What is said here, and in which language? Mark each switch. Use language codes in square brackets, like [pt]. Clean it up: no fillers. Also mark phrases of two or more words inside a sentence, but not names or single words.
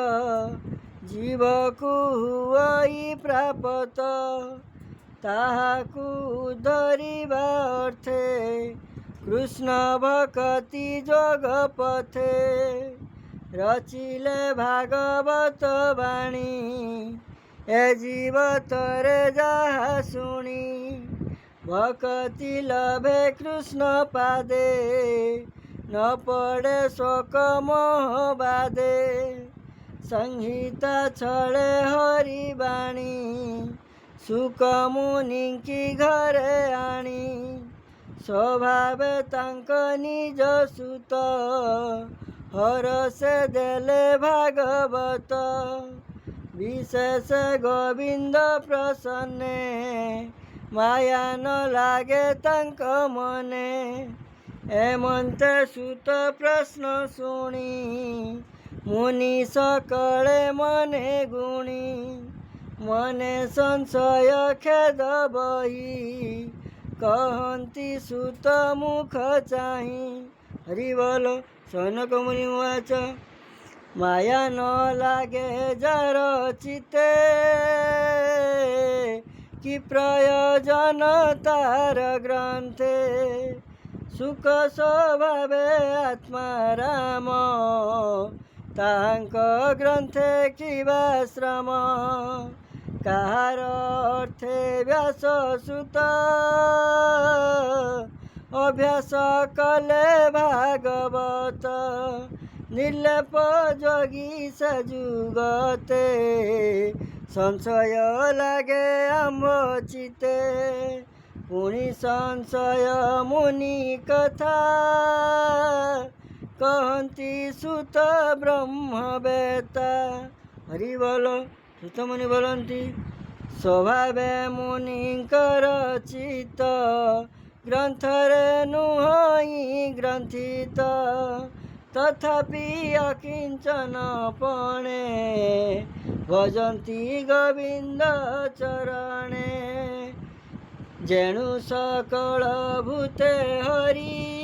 [or] ଜୀବକୁ ହୁଇ ପ୍ରାପ୍ତ ତାହାକୁ ଉଦ୍ଧରିବା ଅର୍ଥେ କୃଷ୍ଣ ଭକ୍ତି ଯୋଗ ପଥେ ରଚିଲେ ଭାଗବତ ବାଣୀ ଏ ଜୀବ ତରେ ଯହା ଶୁଣି ଭକ୍ତି ଲଭେ କୃଷ୍ଣ ପାଦେ ନ ପଡ଼େ ଶୋକ ମୋହ ବାଦେ ସଂହିତା ଛଳେ ହରି ବାଣୀ ସୁଖ ମୁନି କି ଘରେ ଆଣି ସ୍ୱଭାବେ ତାଙ୍କ ନିଜ ସୁତ ହର ସେ ଦେଲେ ଭାଗବତ ବିଶେଷ ଗୋବିନ୍ଦ ପ୍ରସନ୍ନେ ମାୟା ନ ଲାଗେ ତାଙ୍କ ମନେ ହେମନ୍ତେ ସୁତ ପ୍ରଶ୍ନ ଶୁଣି ମୁନି ସକଳେ ମନେ ଗୁଣି ମନେ ସଂଶୟ ଖେଦ ବହି କହନ୍ତି ସୁତ ମୁଖ ଚାହିଁ। ହରି ବୋଲ। ଶୌନକ ମୁନି ଉବାଚ ମାୟା ନ ଲାଗେ ଯାର ଚିତେ କି ପ୍ରୟୋଜନ ତାର ଗ୍ରନ୍ଥେ ସୁଖ ସ୍ୱଭାବେ ଆତ୍ମା ରାମ ତାଙ୍କ ଗ୍ରନ୍ଥେ କିବା ଶ୍ରମ କାହାର ଅର୍ଥେ ବ୍ୟାସ ସୁତ ଅଭ୍ୟାସ କଲେ ଭାଗବତ ନିର୍ଲେପ ଯୋଗୀ ସଯୁଗତେ ସଂଶୟ ଲାଗେ ଆମ୍ଭ ଚିତେ ପୁଣି ସଂଶୟ ମୁନି କଥା କହନ୍ତି ସୁତ ବ୍ରହ୍ମ ବେତା। ହରି ବୋଲ। ସୁତ ମୁନି ବୋଲତି ସ୍ୱଭାବେ ମୁନିଙ୍କର ଚିତ୍ତ ଗ୍ରନ୍ଥରେ ନୁହଁ ଗ୍ରନ୍ଥିତ ତଥାପି ଅକିଞ୍ଚନ ପଣେ ଭଜନ୍ତି ଗୋବିନ୍ଦ ଚରଣେ ଯେଣୁ ସକଳ ଭୂତେ ହରି